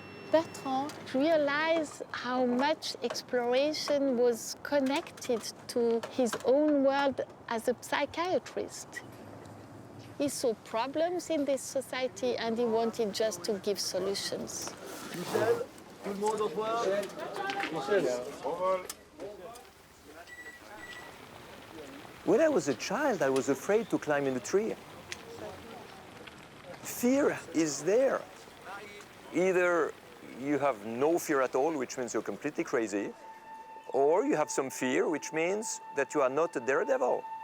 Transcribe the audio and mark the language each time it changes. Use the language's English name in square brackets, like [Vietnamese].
[English] Bertrand realized how much exploration was connected to his own world as a psychiatrist. He saw problems in this society and he wanted just to give solutions. [French] Michel, tout le monde au revoir. Michel. [English] When I was a child, I was afraid to climb in the tree. Fear is there. Either you have no fear at all, which means you're completely crazy, or you have some fear, which means that you are not a daredevil.